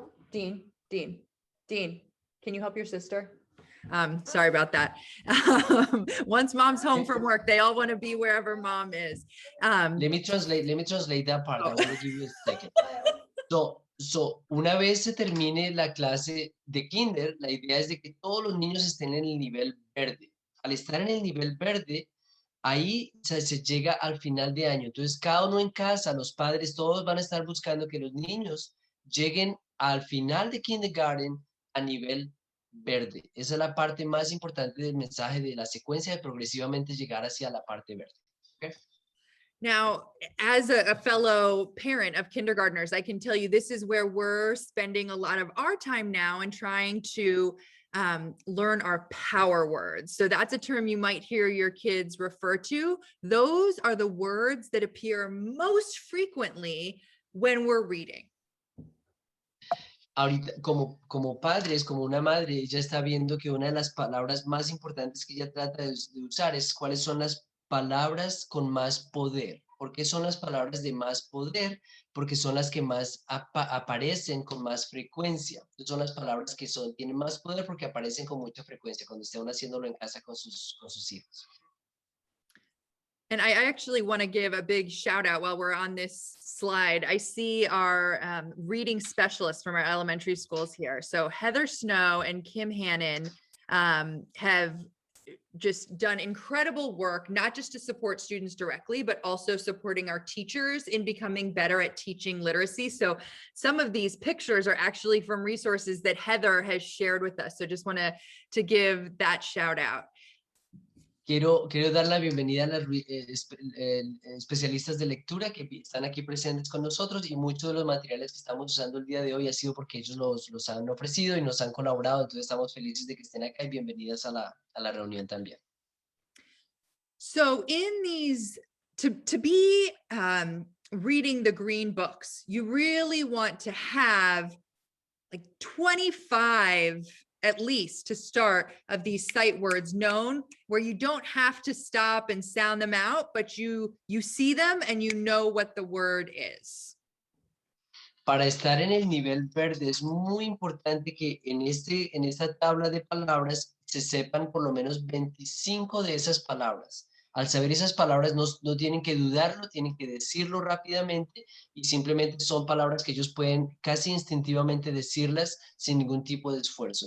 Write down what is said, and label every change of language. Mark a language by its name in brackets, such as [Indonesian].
[English] Dean, can you help your sister? Sorry about that. Once mom's home from work, they all want to be wherever mom is. Let me translate that part. I want to give you a second. [Spanish] So, una vez se termine la clase de kinder, la idea es de que todos los niños estén en el nivel verde. Al estar en el nivel verde, ahí se llega al final de año. Entonces, cada uno en casa, los padres, todos van a estar buscando que los niños lleguen al final de kindergarten a nivel verde. Esa es la parte más importante del mensaje de la secuencia de progresivamente llegar hacia la parte verde. [English] Okay? Now, as a fellow parent of kindergartners, I can tell you this is where we're spending a lot of our time now and trying to learn our power words. So that's a term you might hear your kids refer to. Those are the words that appear most frequently when we're reading. [Spanish] Ahorita, como padres, como una madre, ella está viendo que una de las palabras más importantes que ella trata de usar es cuáles son las palabras con más poder. ¿Por qué son las palabras de más poder? Porque son las que más aparecen con más frecuencia. Son las palabras que tienen más poder porque aparecen con mucha frecuencia cuando estén haciéndolo en casa con sus hijos. [English] And I actually want to give a big shout out while we're on this slide. I see our reading specialists from our elementary schools here. So Heather Snow and Kim Hannon have just done incredible work, not just to support students directly, but also supporting our teachers in becoming better at teaching literacy. So some of these pictures are actually from resources that Heather has shared with us. So just want to give that shout out. [Spanish] Quiero dar la bienvenida a las especialistas de lectura que están aquí presentes con nosotros, y muchos de los materiales que estamos usando el día de hoy ha sido porque ellos los han ofrecido y nos han colaborado. Entonces estamos felices de que estén acá y bienvenidas a la reunión también. [English] So in these, to be reading the green books, you really want to have like 25 at least to start of these sight words known where you don't have to stop and sound them out, but you see them and you know what the word is. [Spanish] Para estar en el nivel verde es muy importante que en esta tabla de palabras se sepan por lo menos 25 de esas palabras. Al saber esas palabras no tienen que dudarlo, tienen que decirlo rápidamente y simplemente son palabras que ellos pueden casi instintivamente decirlas sin ningún tipo de esfuerzo.